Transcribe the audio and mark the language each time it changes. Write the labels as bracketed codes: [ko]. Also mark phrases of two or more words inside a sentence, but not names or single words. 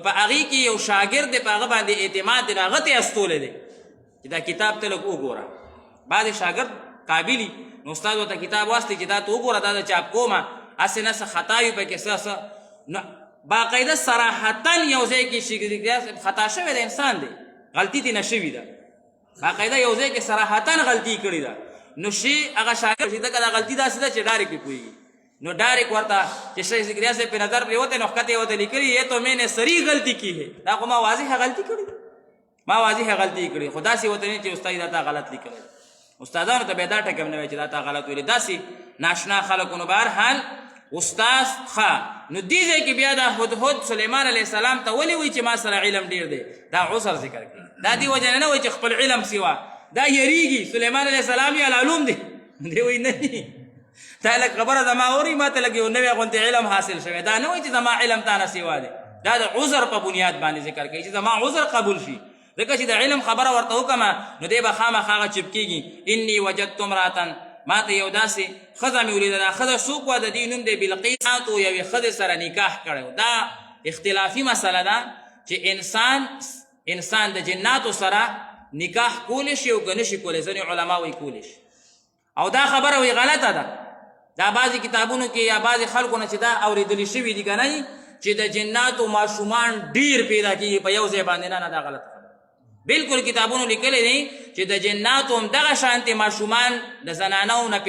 [ps] په هغې کې یو شاګرد دی په هغه باندې اعتماد دی نو هغه ته یې استولی دی چې دا کتاب ته لږ وګوره بعضې شاګرد قابلي نو استاد ورته کتاب واستوي چې دا ته وګوره دا د چاپ کومه هسې نه څه خطا وي پکې څه نو باقاعده صراحتا یو ځای کې شیخ ذکریا صاحب خطا شوی دی انسان دی غلطي ترې نه شوي ده باقاعده یو ځای کې صراحتا غلطي کړې ده نو شي هغه شاګرد چې دغه غلطي داسې ده چې ډایرکټ پې پوهېږي نو ډایرکټ ورته چې شیخ ذکریا صاحب پې نظر پرېوتی نو ښکته یې ورته لیکلي [ur] یہ تو میں نے صریح غلطي کی ہے [ps] دا خو ما واضحه غلطي کړې ده ما واضحه غلطي کړې خو داسې ورته نه چې استاد دا تا غلط لیکلی استادانو ته به دا ټکم نه وایي چې دا تا غلط ویلي داسې ناشنا خلکو نو بهرحال استاد ښه نو دې ځای کې بیا دا هدهد سلیمان علیه السلام ته ولې وایي چې ما سره علم ډېر دی دا عذر ذکر کړي دا دې وجه نه وایي چې خپل علم سوا دا یریږي سلیمان علیه السلام یې العلوم دی دی وایي نه دا لږ خبره زما اوري ما ته لږ یو نوی غوندې علم حاصل شوی دا نه وایي چې زما علم تا نه سوا دی دا د عذر په بنیاد باندې ذکر کوي چې زما عذر قبول شي ځکه چې د علم خبره ورته وکړمه نو دی به خامخا هغه چپکېږي [ar] اني وجدت امرأة [ps] ما ته یو داسې ښځه مې ولیده دا ښځه څوک وه د دې نوم دی بلقیس او یوې ښځې سره نکاح کړی دا اختلافي مسله ده چې انسان د جناتو سره نکاح کولی شي او که نه شي کولی ځینې علما وایي کولی شي او دا خبره وایي غلطه ده دا بعضې کتابونو کې یا بعضې خلکو نه چې دا اورېدلي شوي دي که نه چې د جناتو ماشومان ډېر پیدا کېږي په یو ځای باندې نه دا غلطه بالکل کتابونو لیکلی دی چې د جناتو هم دغه شانتې ماشومان د زنانو نه